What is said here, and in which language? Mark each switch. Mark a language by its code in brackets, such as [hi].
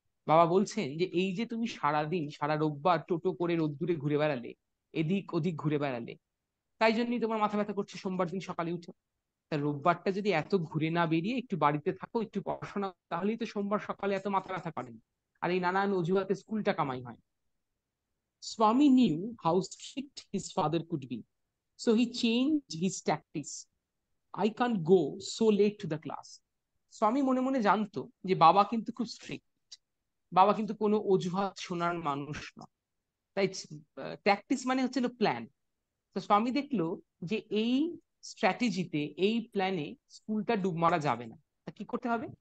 [bn] বাবা বলছেন যে এই যে তুমি সারাদিন সারা রোববার টোটো করে রোদ্দুরে ঘুরে বেড়ালে, এদিক ওদিক ঘুরে বেড়ালে, তাই জন্যই তোমার মাথা ব্যথা করছে সোমবার দিন সকালে উঠে। তা রোববারটা যদি এত ঘুরে না বেরিয়ে একটু বাড়িতে থাকো, একটু পড়াশোনা, তাহলেই তো সোমবার সকালে এত মাথা ব্যথা করেন। আর এই নানান অজুহাতে স্কুলটা কামাই হয়। [en] Swami knew how strict his father could be, so he changed his tactics. I can't go so late to the class. [bn] স্বামী মনে মনে জানতো যে বাবা কিন্তু খুব স্ট্রিক্ট, বাবা কিন্তু কোনো অজুহাত শোনার মানুষ না। তাই ট্যাকটিক্স মানে হচ্ছে প্ল্যান। তো স্বামী দেখলো যে এই স্ট্র্যাটেজিতে, এই প্ল্যানে স্কুলটা ডুব মারা যাবে না। তা কি করতে হবে?